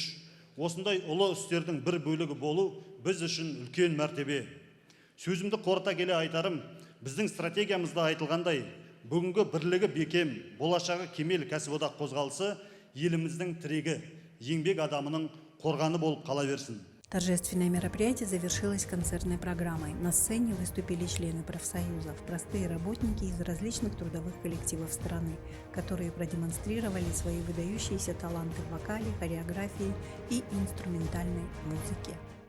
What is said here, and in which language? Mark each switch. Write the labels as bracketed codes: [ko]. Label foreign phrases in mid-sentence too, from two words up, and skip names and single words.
[kk] Осындай ұлы істердің бір бөлігі болу біз үшін үлкен мәртебе. Сөзімді қорыта келе айтарым, біздің стратегиямызда айтылғандай, бүгінгі бірлігі бекем, болашағы кемел кәсіподақ қозғалысы еліміздің тірегі, еңбек адамының қорғаны болып қала берсін. [ru] Торжественное мероприятие завершилось концертной программой. На сцене выступили члены профсоюзов, простые работники из различных трудовых коллективов страны, которые продемонстрировали свои выдающиеся таланты в вокале, хореографии и инструментальной музыке.